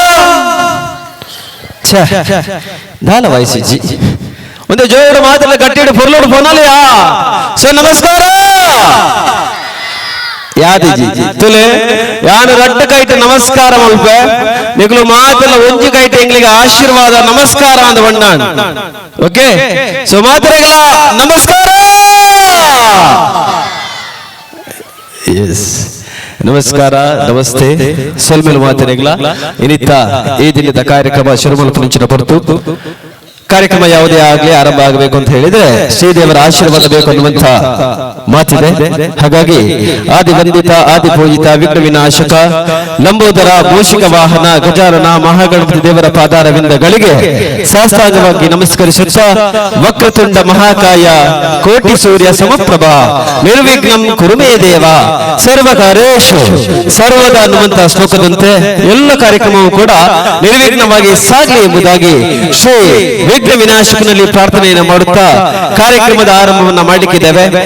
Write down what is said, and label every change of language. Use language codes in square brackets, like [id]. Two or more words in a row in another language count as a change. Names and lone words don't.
[tcy] ದಾಲ ವಯಸ್ಸಿಜ್ಜಿ ಒಂದು ಜೋರು ಮಾತೆಲ್ಲ ಗಟ್ಟಿಡು ಪೊರ್ಲೋಡು ಫೋನಲ್ಲಿಯಾ ಸೊ ನಮಸ್ಕಾರ ಯಾದಿಜಿ ತುಲೆ ಯಾನು ರಟ್ಟ ಕೈಟ್ ನಮಸ್ಕಾರ ಮಲ್ಪೆ ನಿಗ್ಲು ಮಾತೆಲ್ಲ ಒಂಜಿ ಕೈಟ್ ಎಂಗ್ಲಿಗೆ ಆಶೀರ್ವಾದ ನಮಸ್ಕಾರ ಅಂದ ಬಣ್ಣಾನ್ ಓಕೆ ಸೊ ಮಾತೆರೆಗಳ ನಮಸ್ಕಾರ ಎಸ್ ನಮಸ್ಕಾರ ನಮಸ್ತೆ ಸೊಲ್ಮೆಲ್ ಮಾತೆರೆಗಳ ಇನಿತ್ತ ಈ ದಿನದ ಕಾರ್ಯಕ್ರಮ ಶುರು ಮಲ್ಪುಂಚಿನ ಹೊರತು [kn] ಕಾರ್ಯಕ್ರಮ ಯಾವುದೇ ಆಗ್ಲಿ ಆರಂಭ ಆಗಬೇಕು ಅಂತ ಹೇಳಿದ್ರೆ ಶ್ರೀದೇವರ ಆಶೀರ್ವಾದ ಬೇಕು ಅನ್ನುವಂತ ಮಾತಿದೆ. ಹಾಗಾಗಿ ಆದಿ ವಂದಿತ ಆದಿ ಪೂಜಿತ ವಿಘ್ನ ವಿನಾಶಕ ಲಂಬೋದರ ಮೂಷಿಕ ವಾಹನ ಗಜಾನನ ಮಹಾಗಣಪತಿ ದೇವರ ಪಾದಾರವಿಂದಗಳಿಗೆ ಸಾಷ್ಟಾಂಗವಾಗಿ ನಮಸ್ಕರಿಸುತ್ತಾ [sa] ವಕ್ರತುಂಡ ಮಹಾಕಾಯ ಕೋಟಿ ಸೂರ್ಯ ಸಮಪ್ರಭ ನಿರ್ವಿಘ್ನಂ ಕುರುಮೇ ದೇವ ಸರ್ವಕಾರೇಶು ಸರ್ವದ [kn] ಅನ್ನುವಂತ ಶ್ಲೋಕದಂತೆ ಎಲ್ಲ ಕಾರ್ಯಕ್ರಮವೂ ಕೂಡ ನಿರ್ವಿಘ್ನವಾಗಿ ಸಾಗಲಿ ಎಂಬುದಾಗಿ ಶ್ರೀ ವಿಘ್ನ ವಿನಾಶಕನಲ್ಲಿ ಪ್ರಾರ್ಥನೆಯನ್ನು ಮಾಡುತ್ತಾ ಕಾರ್ಯಕ್ರಮದ ಆರಂಭವನ್ನ ಮಾಡಲಿಕ್ಕಿದ್ದೇವೆ.